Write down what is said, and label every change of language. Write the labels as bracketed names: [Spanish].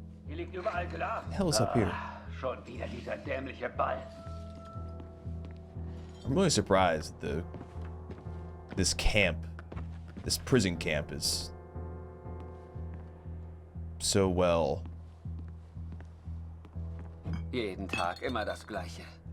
[German] Hier liegt überall Glas. [English] The hell is up here? [German] Schon wieder dieser dämliche Ball. [English] I'm really surprised this camp, this prison camp is so well. [German] Jeden Tag immer das Gleiche.